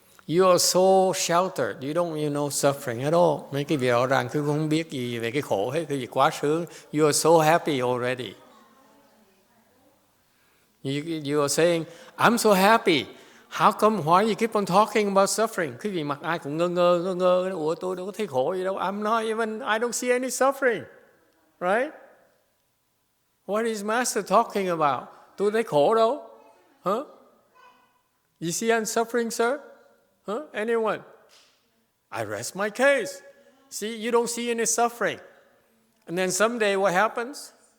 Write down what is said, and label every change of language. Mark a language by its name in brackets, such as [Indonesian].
[English] You are so sheltered, you don't know suffering at all. [Vietnamese] Mấy cái vị rõ ràng cứ không biết gì về cái khổ hết, cái gì quá sướng. [English] You are so happy already. You are saying, I'm so happy. How come, why you keep on talking about suffering? [Vietnamese] Cái gì mặt ai cũng ngơ ngơ. Ủa tôi đâu có thấy khổ gì đâu. [English] I'm not even, I don't see any suffering. Right? What is Master talking about? [Vietnamese] Tôi thấy khổ đâu. [English] Huh? You see I'm suffering, sir? Huh? Anyone? I rest my case. See, you don't see any suffering. And then someday what happens?